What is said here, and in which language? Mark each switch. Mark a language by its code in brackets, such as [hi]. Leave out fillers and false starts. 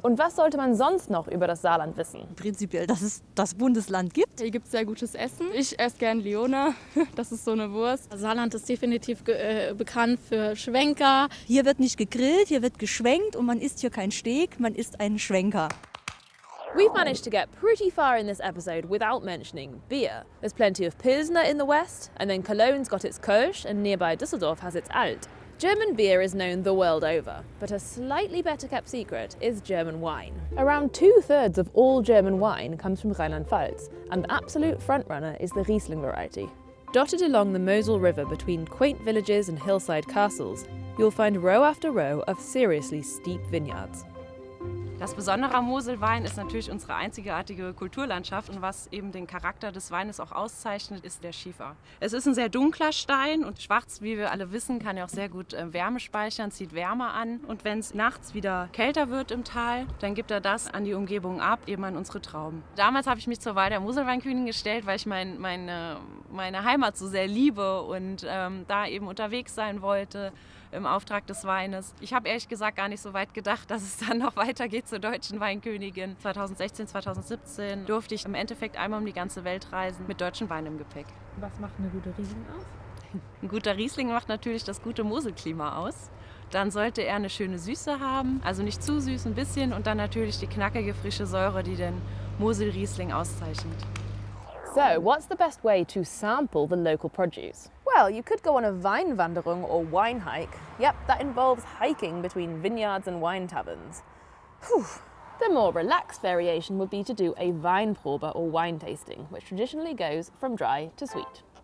[de] Und was sollte man sonst noch über das Saarland wissen? Prinzipiell, dass es das Bundesland gibt. Hier gibt es sehr gutes Essen. Ich esse gern Liona, das ist so eine Wurst. Saarland ist definitiv bekannt für Schwenker. Hier wird nicht gegrillt, hier wird geschwenkt und man isst hier kein Steak, man isst einen Schwenker. [en] We've managed to get pretty far in this episode without mentioning beer. There's plenty of Pilsner in the west, and then Cologne's got its Kölsch, and nearby Düsseldorf has its Alt. German beer is known the world over, but a slightly better kept secret is German wine. Around 2/3 of all German wine comes from Rheinland-Pfalz, and the absolute frontrunner is the Riesling variety. Dotted along the Mosel River between quaint villages and hillside castles, you'll find row after row of seriously steep vineyards. [de] Das Besondere am Moselwein ist natürlich unsere einzigartige Kulturlandschaft und was eben den Charakter des Weines auch auszeichnet, ist der Schiefer. Es ist ein sehr dunkler Stein und schwarz, wie wir alle wissen, kann ja auch sehr gut Wärme speichern, zieht Wärme an. Und wenn es nachts wieder kälter wird im Tal, dann gibt er das an die Umgebung ab, eben an unsere Trauben. Damals habe ich mich zur Wahl der Moselweinkönigin gestellt, weil ich meine Heimat so sehr liebe und da eben unterwegs sein wollte im Auftrag des Weines. Ich habe ehrlich gesagt gar nicht so weit gedacht, dass es dann noch weitergeht zur deutschen Weinkönigin. 2016, 2017 durfte ich im Endeffekt einmal um die ganze Welt reisen mit deutschem Wein im Gepäck. Was macht eine gute Riesling aus? Ein guter Riesling macht natürlich das gute Moselklima aus. Dann sollte er eine schöne Süße haben, also nicht zu süß, ein bisschen, und dann natürlich die knackige, frische Säure, die den Mosel-Riesling auszeichnet. [en] So, what's the best way to sample the local produce? Well, you could go on a Weinwanderung or wine hike. Yep, that involves hiking between vineyards and wine taverns. Whew. The more relaxed variation would be to do a Weinprobe or wine tasting, which traditionally goes from dry to sweet.